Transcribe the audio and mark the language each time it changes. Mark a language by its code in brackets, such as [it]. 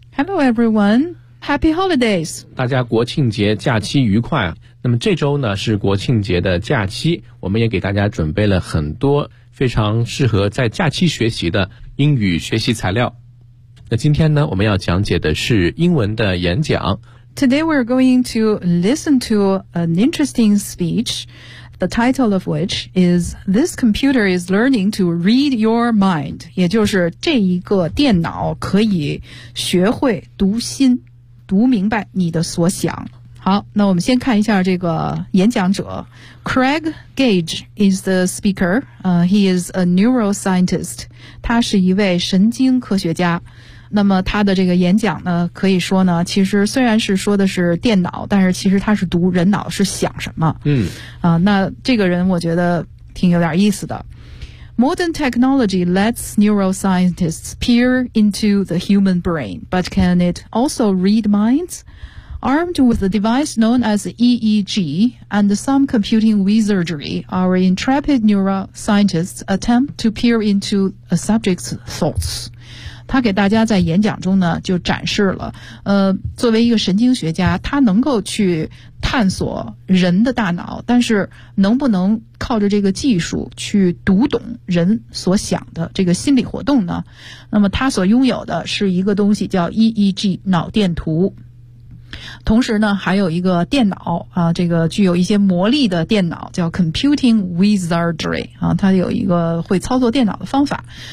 [en] Hello everyone, Happy holidays， [zh] 大家国庆节假期愉快。那么这周呢是国庆节的假期，我们也给大家准备了很多非常适合在假期学习的英语学习材料。那今天呢我们要讲解的是英文的演讲。 [en] Today we're going to listen to an interesting speech, the title of which is This Computer is Learning to Read Your Mind, [zh] 也就是这一个电脑可以学会读心，读明白你的所想。好，那我们先看一下这个演讲者。 [en] Craig Gage is the speaker. He is a neuroscientist. [zh] 他是一位神经科学家。那么他的这个演讲呢，可以说呢，其实虽然是说的是电脑，但是其实他是读人脑是想什么。那这个人我觉得挺有点意思的。 [en] Modern technology lets neuroscientists peer into the human brain, but can it also read minds? Armed with a device known as EEG and some computing wizardry, our intrepid neuroscientists attempt to peer into a subject's thoughts. [zh] 他给大家在演讲中呢就展示了作为一个神经学家，他能够去探索人的大脑，但是能不能靠着这个技术去读懂人所想的这个心理活动呢？那么他所拥有的是一个东西叫 EEG 脑电图，同时呢还有一个电脑这个具有一些魔力的电脑叫 [en] Computing Wizardry [zh] 他有一个会操作电脑的方法。